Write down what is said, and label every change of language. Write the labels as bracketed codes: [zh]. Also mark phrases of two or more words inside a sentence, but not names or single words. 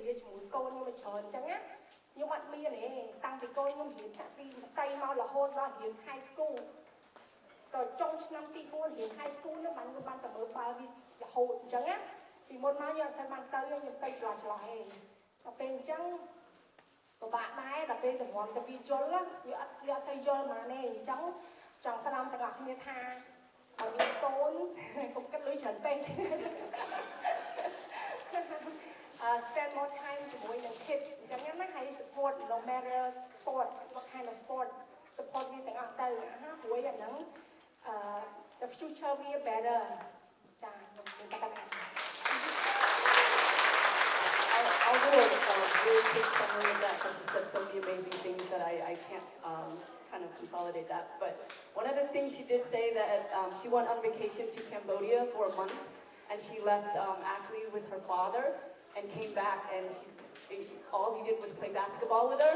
[km] លាជាមួយកូនខ្ញុំច្រើនអញ្ចឹងណាខ្ញុំអត់មានទេតាំងពីកូនខ្ញុំរៀនតាំងពីតៃមករហូតដល់រៀន [en] high school [km] ក៏ចុងឆ្នាំទី4រៀន [en] high school [km] នោះបានទៅមើលបាល់វារហូតអញ្ចឹងណាពីមុនមកយើងអត់សូវបានទៅខ្ញុំទៅឆ្លោះឯងដល់ពេលអញ្ចឹងពិបាកដែរដល់ពេលតម្រាំទៅវាយល់វាអត់សូវយល់មកទេអញ្ចឹងចង់ផ្ដំទាំងអស់គ្នាថាឲ្យមានកូនកុំគិតលុយច្រើនពេក [en] spend more time [km] ជាមួយនឹង [en] kids [km] អញ្ចឹងណាហើយ [en] support no matter sport what kind of sport support [km] វាទាំងអត់ទៅណាព្រួយអាហ្នឹង [en] the future be better [km] ចាខ្ញុំមានតែប៉ុណ្ណឹង [en] I'll do a really quick summary of that since you said so many amazing things that I can't kind of consolidate that. But one of the things she did say that she went on vacation to Cambodia for a month, and she left Ashley with her father and came back, and all he did was play basketball with her.